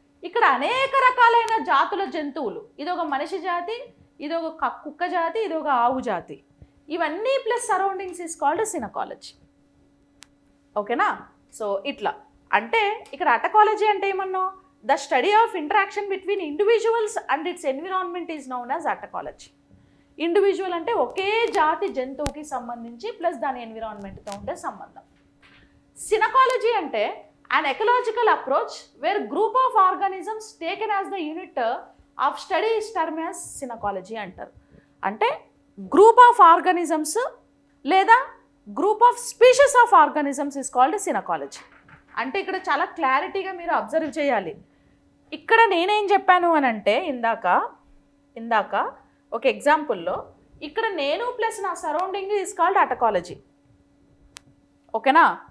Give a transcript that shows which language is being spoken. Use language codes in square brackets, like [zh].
[te] ఇక్కడ అనేక రకాలైన జాతుల జంతువులు, ఇది ఒక మనిషి జాతి, ఇది ఒక కుక్క జాతి, ఇది ఒక ఆవు జాతి, ఇవన్నీ [en] plus surroundings is called [te] సినకాలజీ. ఓకేనా? సో ఇట్లా అంటే ఇక్కడ అటకాలజీ అంటే ఏమన్నా, [en] The study of interaction between individuals and its environment is known as autecology. [te] Individual అంటే ఒకే జాతి జంతువుకి సంబంధించి ప్లస్ దాని ఎన్విరాన్మెంట్తో ఉండే సంబంధం. [en] synecology అంటే an ecological approach where group of organisms taken as the unit of study is termed as [te] సినకాలజీ అంటారు. [en] అంటే group of organisms లేదా group of species of organisms is called synecology. [te] అంటే ఇక్కడ చాలా క్లారిటీగా మీరు అబ్జర్వ్ చేయాలి. ఇక్కడ నేనేం చెప్పాను అని అంటే ఇందాక ఒక ఎగ్జాంపుల్లో ఇక్కడ నేను ప్లస్ నా సరౌండింగ్ [en] is called [te] అటకాలజీ. ఓకేనా?